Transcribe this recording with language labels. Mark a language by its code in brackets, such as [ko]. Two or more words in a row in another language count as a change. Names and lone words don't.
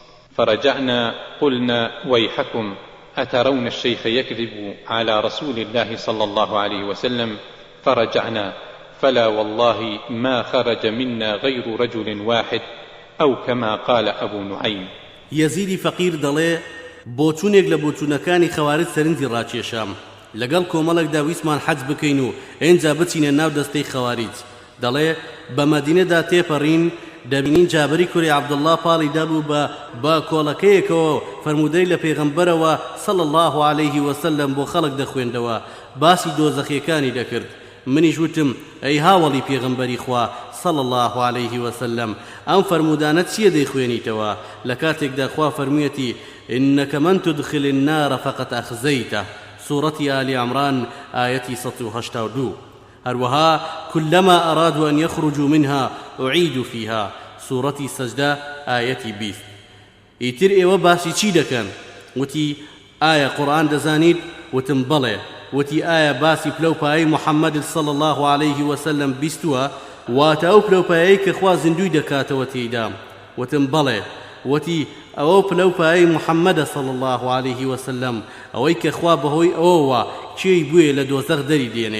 [ar] فرجعنا قلنا: ويحكم، أترون الشيخ يكذب على رسول الله صلى الله عليه وسلم؟ فرجعنا فلا والله ما خرج منا غير رجل واحد، أو كما قال أبو نعيم. [ckb] يزيد فقير دڵێ بۆچوونێک لە بۆچوونەکانی خەوارج سەرنجی ڕاکێشام لەگەڵ کۆمەڵێکدا ویسمان حەج بکەین و ئێنجا بچینە ناو دەستەی خەوارج. دەڵێ بە مەدینەدا تێپەڕین دەبینین جابری کوڕی عەبدوڵڵا پاڵی دابوو بە کۆڵەکەیەکەوە فەرمودەی لە پێغەمبەرەوە [ar] صلی الله عليه وسلم [ckb] بۆ خەڵک دەخوێندەوە باسی دۆزەخیەکانی دەکرد. منیش وتم: ئەی هاوڵی پێغەمبەری خوا [ar] صلی الله عليه وسلم، [ckb] ئەم فەرمودانە چییە دەیخوێنیتەوە لە کاتێکدا خوا فەرموویەتی: [ar] إنك من تدخل النار فقد أخزيته. سورة آل عمران آية 182. هروها كلما أرادوا أن يخرجوا منها أعيدوا فيها. سورة السجدة آية 20. [ckb] ئیتر ئێوە باسی چی دەکەن؟ وتی ئایا قورآن دەزانیت؟ وتم بەڵێ. وتی ئایا باسی پلەپایی محەممەد [ar] صلی الله عليه وسلم [ckb] بیستووە؟ واتە ئەو پلەپایەی کە خوا زیندوی دەکاتەوە تێیدا؟ وتم بەڵێ. وتی ئەوە پلەپایی محەممەدە [ar] صلی الله عليه وسلم، [ckb] ئەوەی کە خوا بەهۆی ئەوەوە کێی بووێ لە دۆزەخ دەری دێنێ.